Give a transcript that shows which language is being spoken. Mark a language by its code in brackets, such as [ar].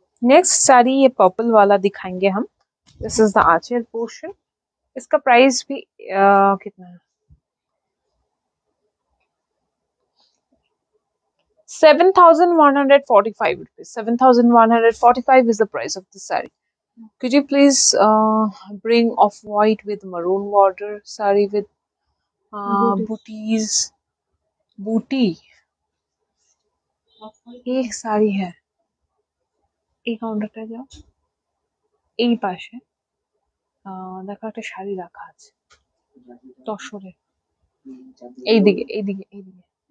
[hi] Next sari ये purple वाला दिखाएंगे हम। [en] This is the aanchal portion. [hi] इसका प्राइस भी कितना है, 7,145 rupees। [en] 7,145 is the price of this saree. Could you please bring off white with maroon border saree with booties? [hi] booty एक साड़ी है, [bn] এই কাউন্টারটা যাও, এই পাশে দেখো একটা শাড়ি রাখা আছে তসরে, এইদিকে এইদিকে এইদিকে।